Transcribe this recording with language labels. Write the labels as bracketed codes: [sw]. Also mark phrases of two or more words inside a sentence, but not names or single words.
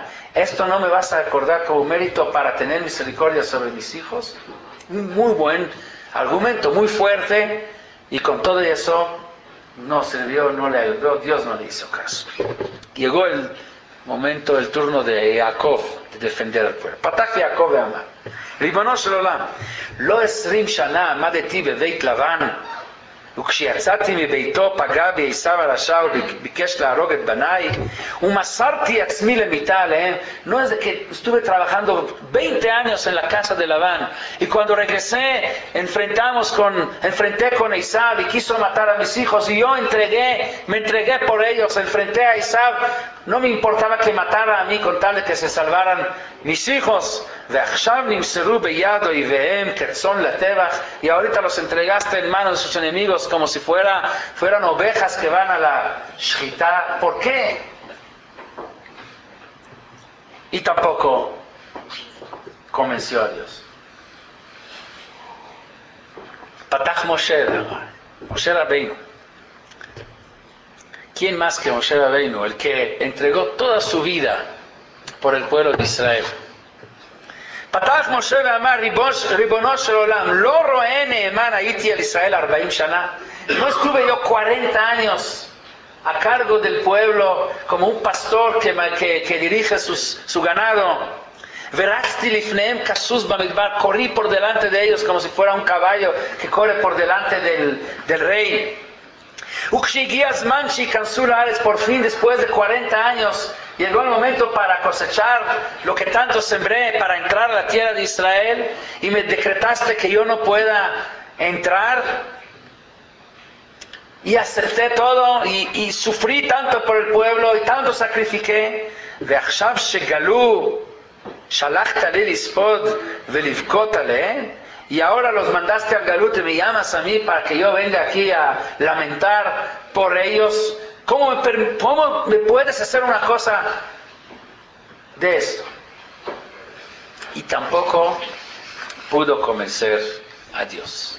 [es] Esto no me vas a acordar como mérito para tener misericordia sobre mis hijos. Un muy buen argumento, muy fuerte, y con todo eso no sirvió, no le ayudó, Dios no le hizo caso. Llegó el momento, el turno de Jacob de defender al pueblo. [he] פתח יעקב ואמר, ריבונו של עולם, לא 20 שנה עמדתי בבית לבן, וכשיצאתי מביתו פגע בי עשיו הרשע וביקש להרוג את בניי, ומסרתי עצמי למיתה עליהם. [es] No es de que estuve trabajando 20 años en la casa de Labán, y cuando regresé enfrenté con Esaú y quiso matar a mis hijos, y yo me entregué por ellos, enfrenté a Esaú, no me importaba que matara a mí con tal de que se salvaran mis hijos. [he] ועכשיו נמסרו ביד אויביהם כצאן לטבח, [es] y ahorita los entregaste en manos de sus enemigos como si fueran ovejas que van a la shchita. ¿Por qué? Y tampoco convenció a Dios. Patach Moshe Rabbeinu. ¿Quién más que Moshe Rabbeinu? El que entregó toda su vida por el pueblo de Israel. [he] פתח משה ואמר, ריבונו של עולם, לא רואה נאמן הייתי על ישראל 40 שנה. [es] No estuve yo 40 años a cargo del pueblo como un pastor que dirige su ganado. [he] ורצתי לפניהם כסוס במדבר, [es] corrí por delante de ellos como si fuera un caballo que corre por delante del rey. [he] וכשהגיע הזמן שייכנסו לארץ, [es] por fin, después de 40 años, llegó el momento para cosechar lo que tanto sembré, para entrar a la tierra de Israel, y me decretaste que yo no pueda entrar, y acepté todo, y sufrí tanto por el pueblo, y tanto sacrifiqué. [he] ועכשיו שגלו, שלחת לי לספוד ולבכות עליהם, [es] y ahora los mandaste al Galut y me llamas a mí para que yo venga aquí a lamentar por ellos. ¿Cómo me puedes hacer una cosa de esto? Y tampoco pudo convencer a Dios.